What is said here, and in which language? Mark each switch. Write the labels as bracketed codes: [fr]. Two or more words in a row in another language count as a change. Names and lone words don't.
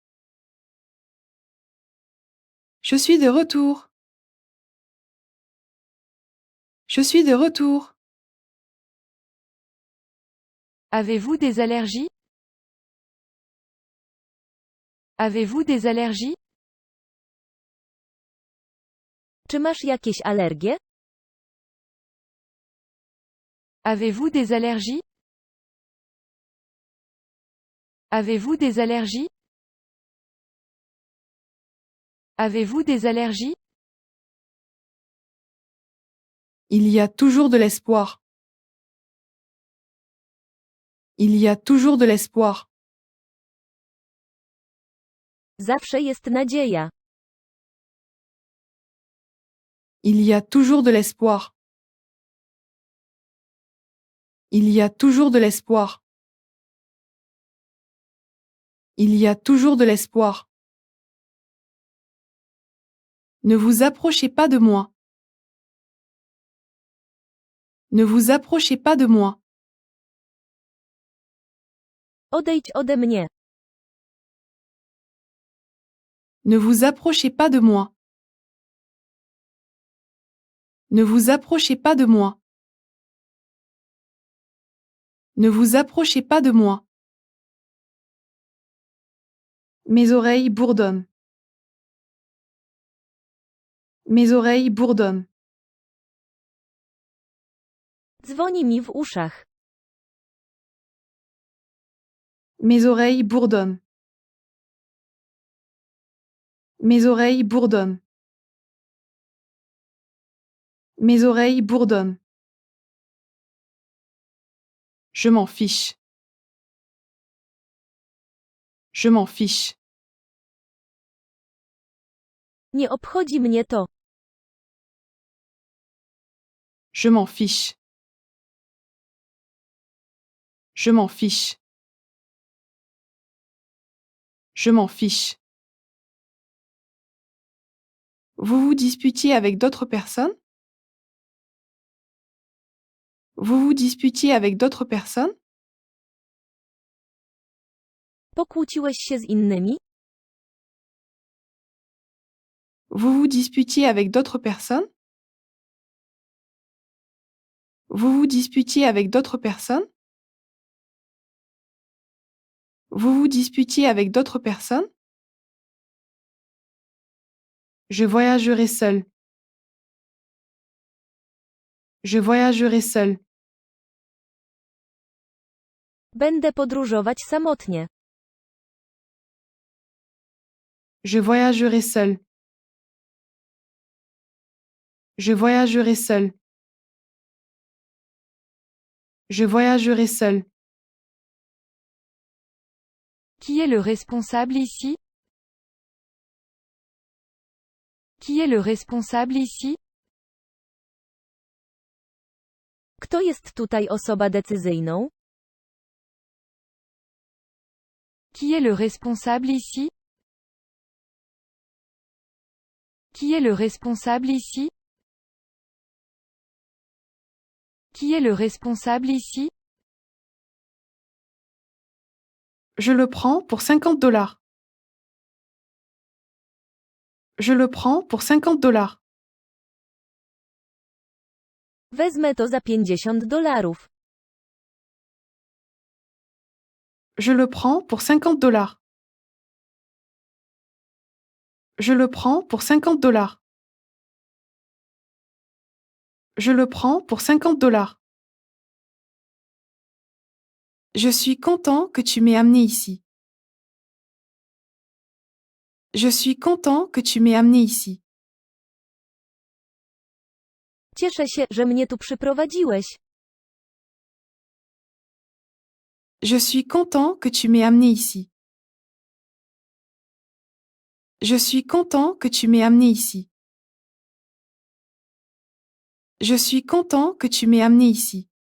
[fr] Je suis de retour. Je suis de retour. Avez-vous des allergies? Avez-vous des allergies? [pl] Czy masz jakieś alergie? [fr] Avez-vous des allergies? Avez-vous des allergies? Avez-vous des allergies? Il y a toujours de l'espoir. Il y a toujours de l'espoir. [pl] Zawsze jest nadzieja. [fr] Il y a toujours de l'espoir. Il y a toujours de l'espoir. Il y a toujours de l'espoir. Ne vous approchez pas de moi. Ne vous approchez pas de moi. [pl] Odejdź ode mnie. [fr] Ne vous approchez pas de moi. Ne vous approchez pas de moi. Ne vous approchez pas de moi. Mes oreilles bourdonnent. Mes oreilles bourdonnent. [pl] Dzwoni mi w uszach. [fr] Mes oreilles bourdonnent. Mes oreilles bourdonnent. Mes oreilles bourdonnent. Je m'en fiche. Je m'en fiche. [pl] Nie obchodzi mnie to. [fr] Je m'en fiche. Je m'en fiche. Je m'en fiche. Vous vous disputiez avec d'autres personnes? Vous vous disputiez avec d'autres personnes? [pl] Pokłóciłeś się z innymi? [fr] Vous vous disputiez avec d'autres personnes? Vous vous disputiez avec d'autres personnes? Vous vous disputiez avec d'autres personnes? Je voyagerai seul. Je voyagerai seul. [pl] Będę podróżować samotnie. [fr] Je voyagerai seul. Je voyagerai seul. Je voyagerai seul. Qui est le responsable ici? Qui est le responsable ici? [pl] Kto jest tutaj osoba decyzyjną? [fr] Qui est le responsable ici? Qui est le responsable ici? Qui est le responsable ici? Je le prends pour $50. Je le prends pour $50. [pl] Wezmę to za $50. [fr] Je le prends pour $50. Je le prends pour $50. Je le prends pour $50. Je suis content que tu m'aies amené ici. Je suis content que tu m'aies amené ici. [pl] Cieszę się, że mnie tu przyprowadziłeś. [fr] Je suis content que tu m'aies amené ici. Je suis content que tu m'aies amené ici. Je suis content que tu m'aies amené ici.